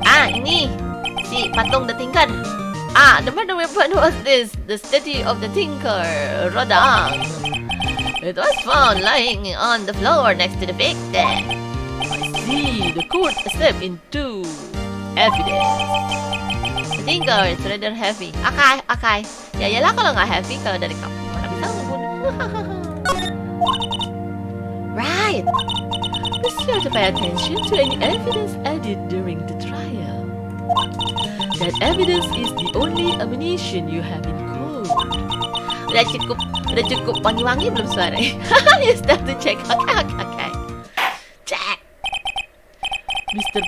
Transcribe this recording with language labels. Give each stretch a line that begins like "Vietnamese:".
Indonesian: Ini si patung
English: the Tinker. The murder weapon was this, the statue of the Tinker, nyidaaang. It was found lying on the floor next to the victim. I see, the court accepted into evidence. The Tinker is rather heavy. Okay.
Indonesian: Ya iyalah kalau nggak heavy, kalau dari kamu mana bisa ngebunuh.
English: Right. Be sure to pay attention to any evidence added during the trial. That evidence is the only ammunition you have in court.
Indonesian: Udah cukup wangi-wangi belum suaranya?
English: You start to check. Okay. Check. Mr.